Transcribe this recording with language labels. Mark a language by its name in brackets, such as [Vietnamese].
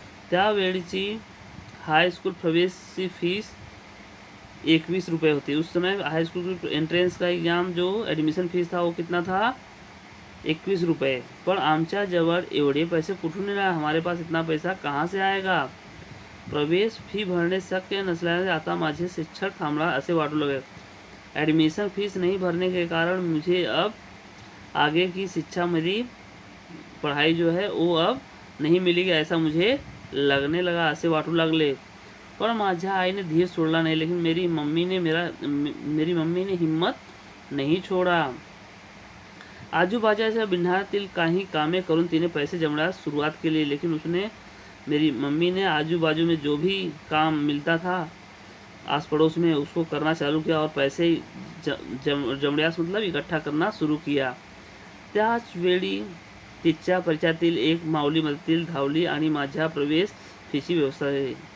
[Marathi] त्यावेळची हाई school प्रवेशची fees 21 रुपये होती. [Hindi] उस समय हाई स्कूल एंट्रेंस का एग्जाम जो एडमिशन फीस था वो कितना था? 21 रुपये. [Marathi] पण आमच्या जवळ एवढे पैसे कुठून येणार? [Hindi] हमारे पास इतना पैसा कहाँ से आएगा? [Marathi] प्रवेश फी भरणे शक्य नसल्याने आता माझे शिक्षण थांबला असे वाटू लगे. [Hindi] एडमिशन फीस नहीं भरने के कारण मुझे अब आगे की शिक्षा मेरी पढ़ाई जो है वो अब नहीं मिलेगी, ऐसा मुझे लगने लगा, [Marathi] असे वाटू लागले. पण माझ्या आईने धीर सोडला नहीं, [Hindi] लेकिन मेरी मम्मी ने हिम्मत नहीं छोड़ा. [Marathi] आजूबाजूच्या बिहारातील काही कामे करून तिने पैसे जमण्यास सुरुवात केली. [Hindi] लेकिन मेरी मम्मी ने आजू बाजू में जो भी काम मिलता था आस पड़ोस में उसको करना चालू किया और पैसे जमण्यास मतलब इकट्ठा करना शुरू किया. [Marathi] त्याच वेळी तिच्या परिचयातील एक माऊली मदतीला धावली आणि माझ्या प्रवेश फीची व्यवस्था है.